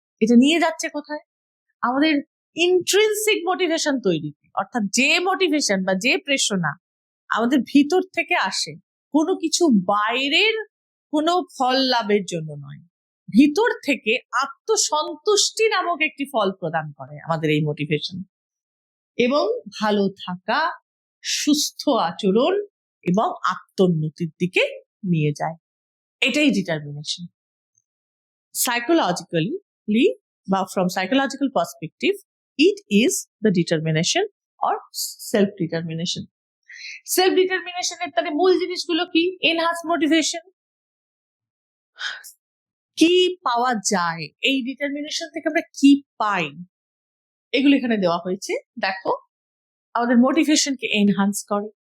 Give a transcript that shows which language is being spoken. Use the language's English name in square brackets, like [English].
[Bangla] এটা নিয়ে যাচ্ছে কোথায়, আমাদের ইন্ট্রিনসিক মোটিভেশন তৈরিতে, অর্থাৎ যে মোটিভেশন বা যে প্রেরণা আমাদের ভিতর থেকে আসে, কোনো কিছু বাইরের কোনো ফল লাভের জন্য নয়, ভিতর থেকে আত্মসন্তুষ্টি নামক একটি ফল প্রদান করে আমাদের এই মোটিভেশন, এবং ভালো থাকা, সুস্থ আচরণ এবং আত্মোন্নতির দিকে নিয়ে যায়। এটাই ডিটারমিনেশন। [English] Psychologically, [Bangla] বা [English] from psychological perspective, it is the determination or self-determination. [Bangla] Self-determination এর তাহলে মূল জিনিসগুলো কি? Enhanced motivation, কি পাওয়া যায় এই ডিটারমিনেশন থেকে, আমরা কি পাই, এগুলো এখানে দেওয়া হয়েছে। দেখো, আমাদের মোটিভেশনকে এনহান্স করে,